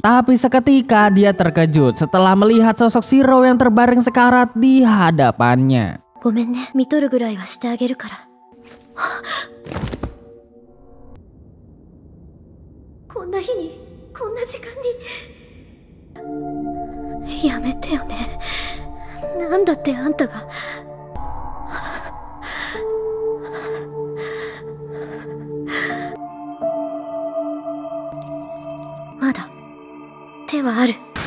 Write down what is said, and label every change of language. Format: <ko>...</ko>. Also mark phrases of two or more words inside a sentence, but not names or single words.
<id>Tapi seketika dia terkejut setelah melihat sosok Shiro yang terbaring sekarat di hadapannya.</id> <ja>ごめんね、見とるぐらいはしてあげるから。こんな日に、こんな時間に。やめてよね。なんだってあんたが。まだ手はある。</ja>